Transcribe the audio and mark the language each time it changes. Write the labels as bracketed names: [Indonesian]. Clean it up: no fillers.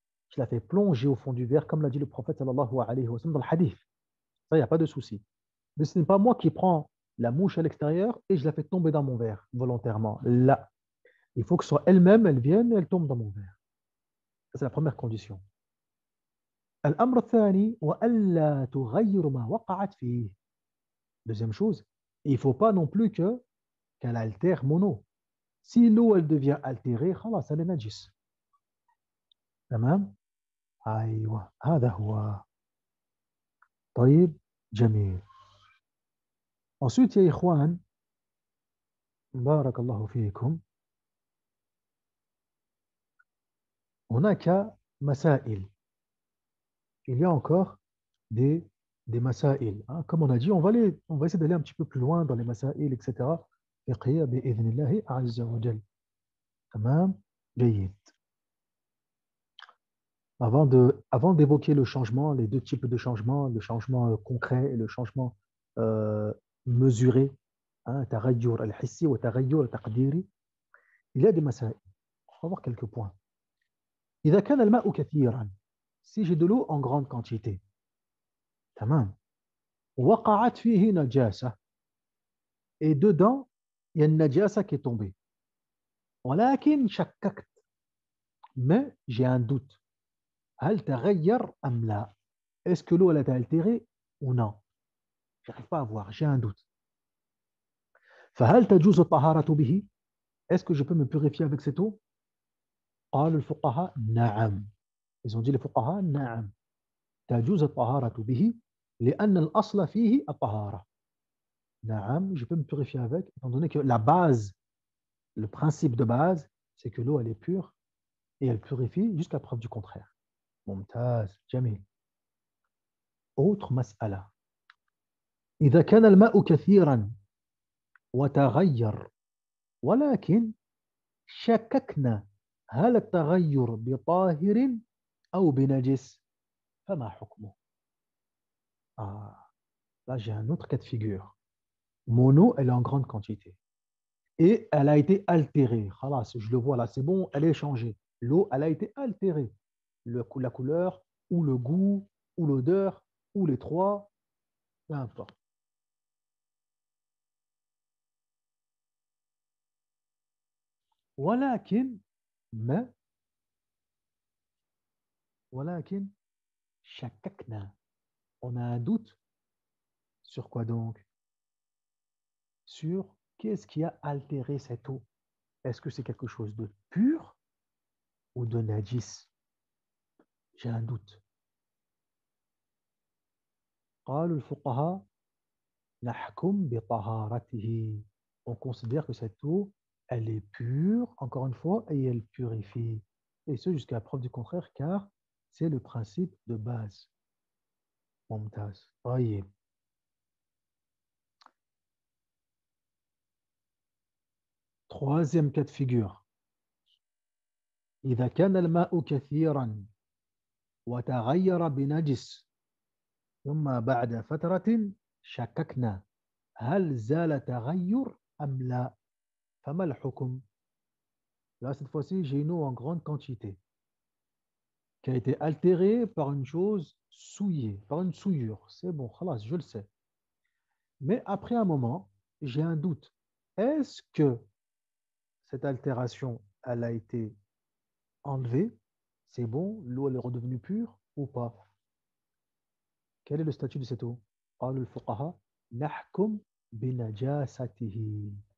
[French] Je la fais plonger au fond du verre, comme l'a dit le prophète [Arabic] sallallahu alayhi wa sallam [French] dans le hadith. Ça, il n'y a pas de souci. Mais ce n'est pas moi qui prends la mouche à l'extérieur et je la fais tomber dans mon verre volontairement. Là, il faut que ce soit elle-même, elle vienne et elle tombe dans mon verre. C'est la première condition. [Arabic] الأمر الثاني وألا تغير ما وقعت فيه. [French] Deuxième chose, il ne faut pas non plus qu'elle altère mon eau. Si l'eau elle devient altérée, [Arabic] خلاص [French] elle est najis. [Arabic] تمام؟ أيوة هذا هو. طيب جميل. [French] Ensuite, [Arabic] يا إخوان بارك الله فيكم هناك مسائل. [French] Il y a encore des masail. Hein. Comme on a dit, on va essayer d'aller un petit peu plus loin dans les masail, etc. [Arabic] فقهية بإذن الله عز وجل. تمام؟ جيد. [French] Avant d'évoquer le changement, les deux types de changements, le changement concret et le changement mesuré, [Arabic] تغير الحسي وتغير التقديري, [French] il y a des masail. On va voir quelques points. [Arabic] إذا كان الماء كثيرا, [French] si j'ai de l'eau en grande quantité, [Arabic] تمام, وقعت فيه نجاسة, [French] et dedans, il y a une najasa qui est tombée. [Arabic] ولكن شككت, [French] mais j'ai un doute. [Arabic] هل تغير أم لا? [French] Est-ce que l'eau elle a été altérée ou non? Je n'arrive pas à voir, j'ai un doute. [Arabic] فهل تجوز الطهارة به? [French] Est-ce que je peux me purifier avec cette eau? [Arabic] قال الفقهاء نعم. [French] Ils ont dit les fuqaha [Arabic] نعم. تجوز الطهارة به لأن الأصل فيه الطهارة. نعم, [French] je peux me purifier avec, étant donné que la base, le principe de base, c'est que l'eau elle est pure et elle purifie jusqu'à preuve du contraire. [Arabic] ممتاز, جميل. [French] Autre mas'ala. [Arabic] إذا كان الماء كثيرا وتغير ولكن شككنا هل التغير بطاهر أو بنجس فما حكمه؟ [French] Là j'ai un autre cas de figure. Mon eau elle est en grande quantité et elle a été altérée. Khalas, je le vois là, c'est bon, elle est changée. L'eau elle a été altérée. la couleur, ou le goût, ou l'odeur, ou les trois, peu importe. [Arabic] ولكن ما ولكن شككنا. [French] On a un doute sur quoi donc? Sur qu'est-ce qui a altéré cette eau? Est-ce que c'est quelque chose de pur ou de najis? J'ai un doute. [Arabic] قال الفقهاء نحكم بطهارته. [French] On considère que cette eau, elle est pure, encore une fois, et elle purifie. Et ce, jusqu'à la preuve du contraire, car c'est le principe de base. [Arabic] ممتاز. طيب. [French] Troisième cas de figure. [Arabic] إذا كان الماء كثيرا وتغير بنجس ثم بعد فترة شككنا هل زال تغير أم لا فما الحكم. [French] Là, cette fois-ci, j'ai une eau en grande quantité qui a été altérée par une chose souillée, par une souillure. C'est bon, khalas, je le sais. Mais après un moment, j'ai un doute. Est-ce que cette altération, elle a été enlevée? C'est bon, l'eau elle est redevenue pure ou pas? Quel est le statut de cette eau? [Arabic] قال الفقهاء نحكم بنجاسته.